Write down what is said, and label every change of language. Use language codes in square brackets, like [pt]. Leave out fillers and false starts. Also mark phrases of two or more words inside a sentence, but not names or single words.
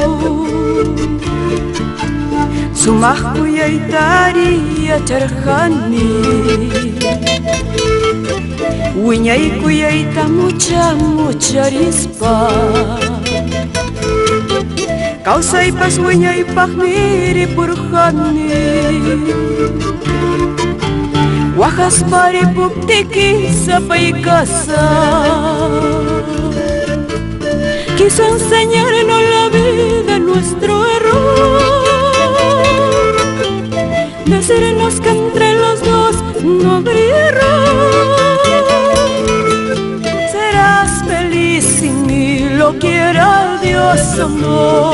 [qu] Sumaq kuyaytari yacharqani, wiñay kuyayta mucharispa. Kawsaypas wiñaypaqmi ripurqani, waqaspa ripuptiki sapay kasa. [es] Quiso enseñarnos la vida, nuestro error, decirnos que entre los dos no habría error. Serás feliz sin mí, lo quiera Dios o no.